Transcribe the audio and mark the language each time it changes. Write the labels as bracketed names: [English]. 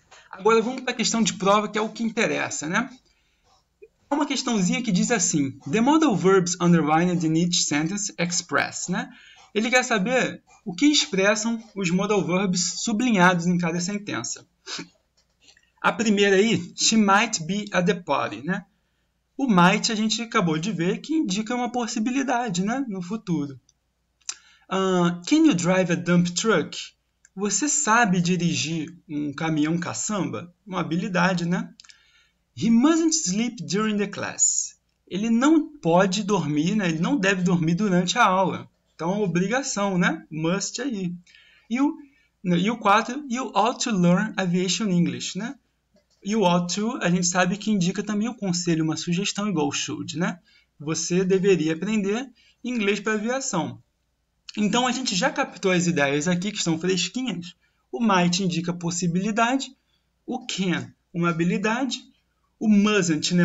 [Portuguese] Agora vamos para a questão de prova, que é o que interessa, né? É uma questãozinha que diz assim: [English] The modal verbs underlined in each sentence express, [Portuguese] né? Ele quer saber o que expressam os modal verbs sublinhados em cada sentença. A primeira aí, [English] she might be at the party, [Portuguese] né? O might a gente acabou de ver que indica uma possibilidade, né? No futuro. [English] Can you drive a dump truck? [Portuguese] Você sabe dirigir um caminhão caçamba? Uma habilidade, né? [English] He mustn't sleep during the class. [Portuguese] Ele não pode dormir, né? Ele não deve dormir durante a aula. Então, é uma obrigação, né? Must aí. E o 4, [English] you ought to learn aviation English, né? [Portuguese] E o ought to, a gente sabe que indica também o conselho, uma sugestão igual should, né? Você deveria aprender inglês para aviação. Então, a gente já captou as ideias aqui, que estão fresquinhas. O might indica possibilidade, o can, uma habilidade, o mustn't, né?